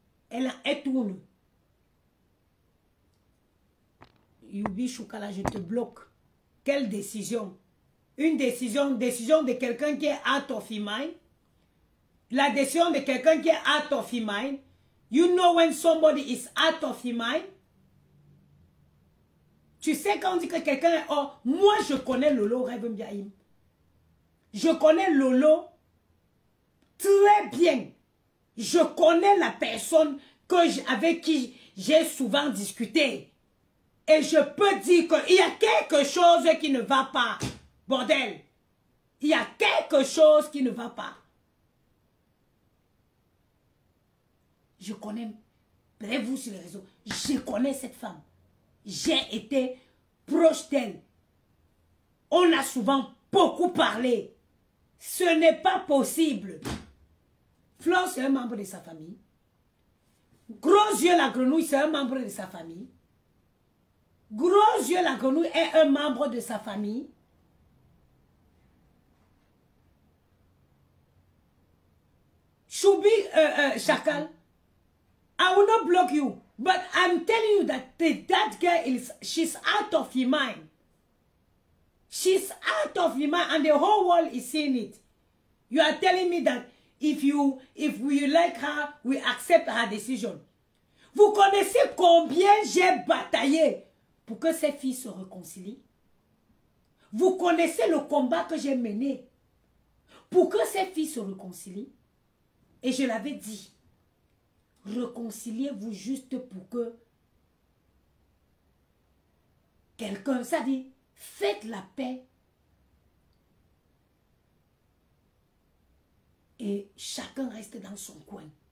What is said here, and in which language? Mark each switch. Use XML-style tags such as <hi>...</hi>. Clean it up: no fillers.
<fr>Elle tourne. Yubi Choukala, je te bloque. Quelle décision? Une décision de quelqu'un qui est</fr> <en>out of his mind.</en> <fr>La décision de quelqu'un qui est out of his mind.</fr> <en>You know when somebody is out of his mind.</en> <fr>Tu sais quand on dit que quelqu'un est hors. Moi, je connais Lolo Rêve Mbiaïm. Je connais Lolo très bien. Je connais la personne avec qui j'ai souvent discuté. Et je peux dire qu'il y a quelque chose qui ne va pas. Bordel. Il y a quelque chose qui ne va pas. Je connais. Bref-vous sur les réseaux. Je connais cette femme. J'ai été proche d'elle. On a souvent beaucoup parlé. Ce n'est pas possible. Flore, c'est un membre de sa famille. Gros yeux la grenouille, c'est un membre de sa famille. Gros yeux la grenouille est un membre de sa famille.</fr> <en>Choubi Chacal, I will not block you, but I'm telling you that that girl she's out of your mind. She's out of your mind, and the whole world is seeing it. You are telling me that if we like her, we accept her decision.</en> <fr>Vous connaissez combien j'ai bataillé pour que ces filles se réconcilient? Vous connaissez le combat que j'ai mené pour que ces filles se réconcilient? Et je l'avais dit, réconciliez-vous juste pour que quelqu'un, ça dit, faites la paix et chacun reste dans son coin.</fr>